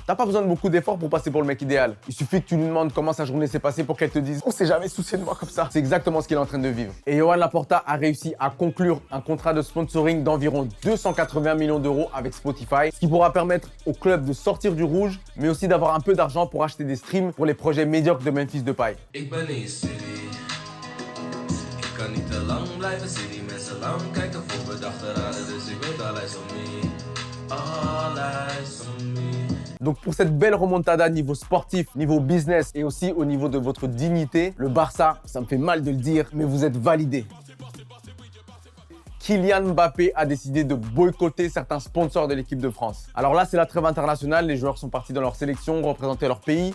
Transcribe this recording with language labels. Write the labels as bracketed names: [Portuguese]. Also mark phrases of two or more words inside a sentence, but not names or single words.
[French] T'as pas besoin de beaucoup d'efforts pour passer pour le mec idéal. Il suffit que tu lui demandes comment sa journée s'est passée pour qu'elle te dise « On s'est jamais soucié de moi comme ça ». C'est exactement ce qu'il est en train de vivre. Et Joan Laporta a réussi à conclure un contrat de sponsoring d'environ 280 millions d'euros avec Spotify, ce qui pourra permettre au club de sortir du rouge, mais aussi d'avoir un peu d'argent pour acheter des streams pour les projets médiocres de Memphis Depay. [Dutch] Kan niet te lang blijven, zie die mensen lang kijken voor bedachte raden, dus ik weet [English] all eyes on me, all eyes on me. [French] Donc pour cette belle remontada niveau sportif, niveau business et aussi au niveau de votre dignité, le Barça, ça me fait mal de le dire, mais vous êtes validés. Kylian Mbappé a décidé de boycotter certains sponsors de l'équipe de France. Alors là, c'est la trêve internationale, les joueurs sont partis dans leur sélection, représenter leur pays.